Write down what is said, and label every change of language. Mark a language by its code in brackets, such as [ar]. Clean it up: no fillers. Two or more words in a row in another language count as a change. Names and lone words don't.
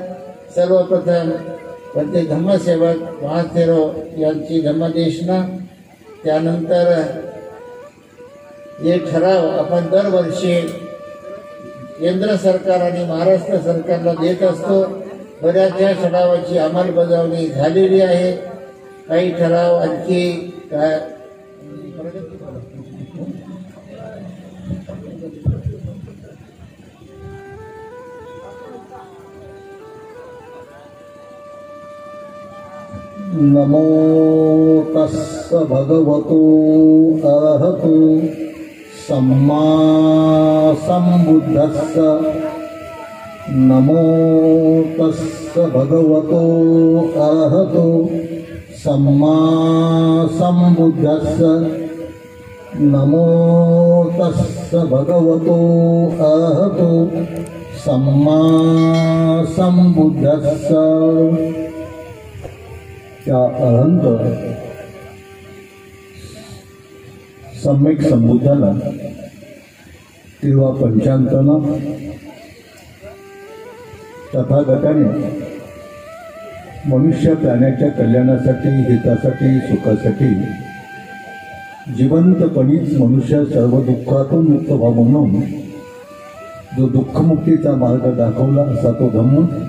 [mr] सर्वप्रथम ते धम्मसेवक महाथेरो यांची धम्मदेशना, त्यानंतर हे ठराव आपण दरवर्षी केंद्र सरकार आणि महाराष्ट्र सरकारला देत असतो। बऱ्याच या ठरावाची अंमलबजावणी झालेली आहे, काही ठराव आणखी काय [pi] नमो तस्स भगवतो अरहतो सम्मा सम्बुद्धस्स। नमो तस्स भगवतो अरहतो सम्मा सम्बुद्धस्स। नमो तस्स भगवतो अरहतो सम्मा सम्बुद्धस्स। [mr] त्या अनंत सम्यक संबुद्धाला तेव्हा पंचांतानं तथागताने मनुष्य प्राण्याच्या कल्याणासाठी, हितासाठी, सुखासाठी जिवंतपणीच मनुष्य सर्व दुःखातून मुक्त व्हावा म्हणून जो दुःखमुक्तीचा मार्ग दाखवला असा तो धम्म,